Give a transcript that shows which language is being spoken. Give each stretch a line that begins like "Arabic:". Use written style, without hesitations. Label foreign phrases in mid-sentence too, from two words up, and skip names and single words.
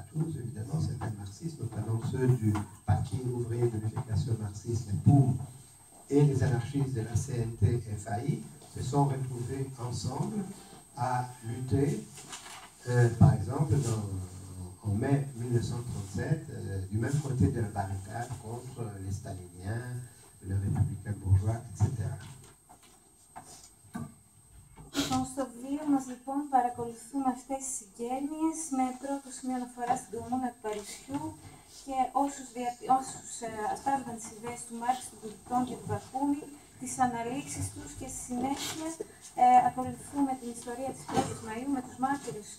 French: tous évidemment, certains marxistes, notamment ceux du Parti ouvrier de l'unification marxiste, les POUM, et les anarchistes de la CNT-FAI, se sont retrouvés ensemble à lutter, par exemple, en mai 1937, du même côté de la barricade contre les staliniens, les républicains bourgeois, etc.
Greek: Στο βιβλίο μας λοιπόν παρακολουθούμε αυτές τις συγγένειες με πρώτο σημείο αναφορά στην Κομμούνα του Παρισιού και όσους ασπάζονταν τις ιδέες του Μάρξ, του Μπουρτών και του Μπακούνιν, τις αναλύσεις τους και στη συνέχεια ακολουθούμε την ιστορία της 1ης Μαΐου με τους μάρτυρες του